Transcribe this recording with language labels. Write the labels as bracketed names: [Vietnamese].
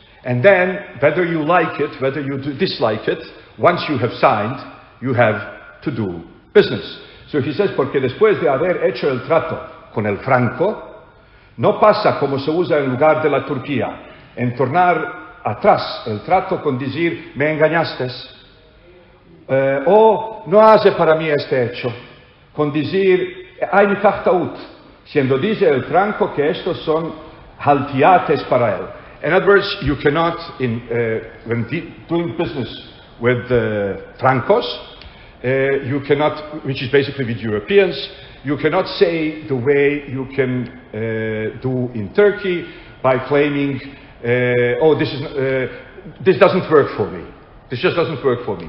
[English] And then, whether you like it, whether you dislike it, once you have signed, you have to do business. [Ladino] So he says, porque después de haber hecho el trato con el franco, no pasa como se usa en lugar de la Turquía, en tornar atrás el trato con decir, me engañaste, o no hace para mí este hecho, con decir, hay mi tahtaut, siendo dice el franco que estos son haltiates para él. [English] In other words, you cannot, when doing business with francos, you cannot, which is basically with Europeans, you cannot say the way you can do in Turkey by claiming, oh, this doesn't work for me. This just doesn't work for me.